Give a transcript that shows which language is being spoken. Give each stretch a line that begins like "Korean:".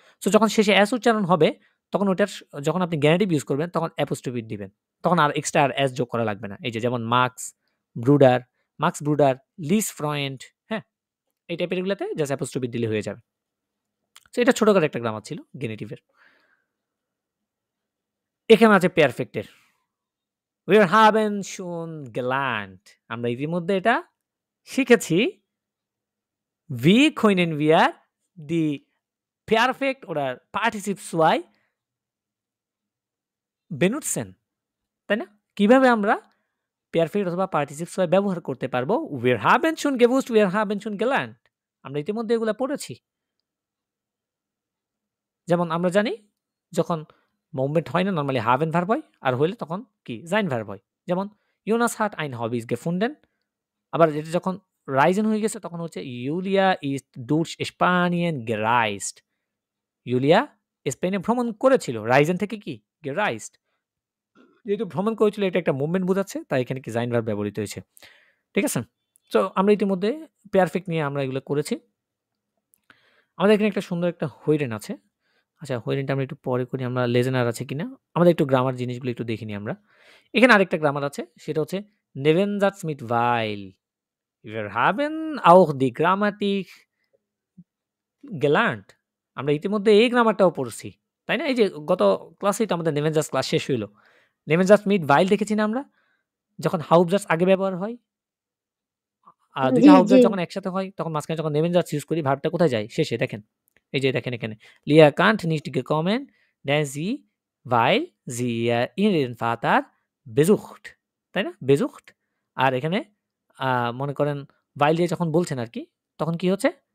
Bangla: So যখন শেষে S উচ্চারণ হবে, তখন ওটার যখন আপনি গেনিটিভ ইউজ করবেন, তখন অ্যাপোস্ট্রফি দিবেন। তখন আর এক্সট্রা আর এস যোগ করা লাগবে না। এই যে যেমন Max Bruder, Lies Freund, হ্যাঁ? এই টাইপের এগুলাতে জাস্ট অ্যাপোস্ট্রফি দিলে হয়ে যাবে। সো এটা ছোটখাটো একটা গ্রামার ছিল গেনিটিভের। এখানে আছে পারফেক্টের।
German: Wir haben schon gelernt।
Bangla: আমরা ইতিমধ্যে এটা শিখেছি।
German: Wie können wir die perfekt oder Partizip 2 benutzen?
Bangla: তাই না? কিভাবে আমরা পারফেক্ট অথবা পার্টিসিপ 2 ব্যবহার করতে পারবো?
German: Wir haben schon gewusst, wir haben schon gelernt।
Bangla: আমরা ইতিমধ্যে এগুলা পড়েছি। যেমন আমরা জানি যখন মুভমেন্ট হয় না, নরমালি haben ভার্ব হয়, আর হইলে তখন কি sein ভার্ব হয়। যেমন
German: Jonas hat ein Hobby gefunden।
Bangla: আবার এটা যখন রাইজেন হয়ে গেছে তখন হচ্ছে
German: Julia ist durch Spanien gereist।
Bangla: ইউলিয়া স্পেনে ভ্রমণ করেছিল। রাইজেন থেকে কি? gereist। যেহেতু ভ্রমণ করেছিল এটা একটা মুভমেন্ট বোঝাচ্ছে, তাই এখানে কি sein verb ব্যবহৃত হয়েছে। ঠিক আছে? সো আমরা ইতিমধ্যে perfect নিয়ে আমরা এগুলো করেছি। আমাদের এখানে একটা সুন্দর একটা হইরেন আছে। আচ্ছা, হইরেনটা আমরা একটু পরে করি। আমরা লেজেনার আছে কিনা? আমাদের একটু গ্রামার জিনিসগুলো একটু দেখে নিই আমরা। এখানে আরেকটা গ্রামার আছে। সেটা হচ্ছে
German: Nebensatz mit weil। Wir haben auch die Grammatik gelernt।
Bangla: আমরা ইতিমধ্যে এই গ্রামারটাও পড়ছি। তাই না? এই যে গত ক্লাসেই তো আমাদের Nebensatz ক্লাস শেষ হইল। Nebensatz mit weil দেখেছি না আমরা? যখন Hauptsatz আগে ব্যবহার হয়। জি, ২ টা জি। Hauptsatz যখন একসাথে হয় তখন মাঝখানে যখন Nebensatz ইউজ করি ভার্বটা কোথায় যায়? শেষে দেখেন। এই যে দেখেন এখানে।
German: Lia Kant nicht gekommen, denn sie weil sie ihren Vater besucht।
Bangla: তাই না? besucht। আর এখানে মনে করেন weil দিয়ে যখন বলছেন আরকি, তখন কি হচ্ছে?